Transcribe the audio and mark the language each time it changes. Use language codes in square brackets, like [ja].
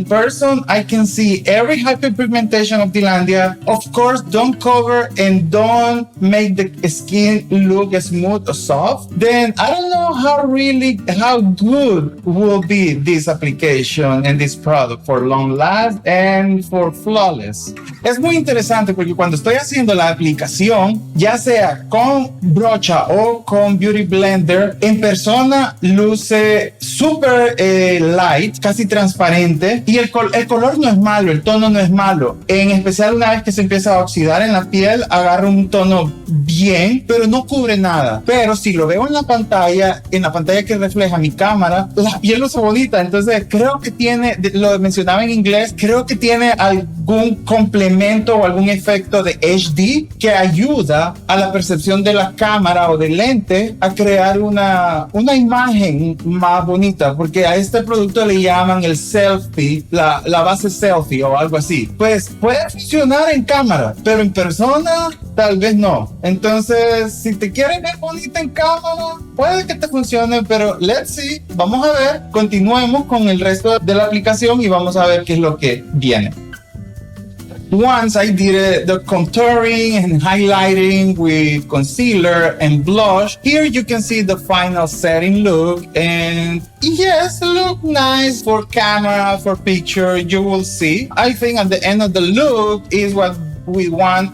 [en] In person I can see every hyperpigmentation of Dilandia. Of course, don't cover and don't make the skin look smooth or soft. Then I don't know how good will be this application and this product for long last and for flawless. [es] Es muy interesante porque cuando estoy haciendo la aplicación, ya sea con brocha o con Beauty Blender, en persona luce súper light, casi transparente, y el color no es malo, el tono no es malo. En especial una vez que se empieza a oxidar en la piel, agarra un tono bien, pero no cubre nada. Pero si lo veo en la pantalla que refleja mi cámara, la piel luce bonita. Entonces creo que tiene, lo mencionaba en inglés, creo que tiene algún complemento o algún efecto de HD que ayuda a la percepción de la cámara o del lente a crear una imagen más bonita, porque a este producto le llaman el selfie, la base selfie o algo así. Pues puede funcionar en cámara, pero en persona tal vez no. Entonces, si te quieres ver bonita en cámara, puede que te funcione, pero [en] let's see. [es] Vamos a ver, continuemos con el resto de la aplicación y vamos a ver qué es lo que viene. [en] Once I did the contouring and highlighting with concealer and blush, here you can see the final setting look, and yes, look nice for camera, for picture, you will see. I think at the end of the look is what we want.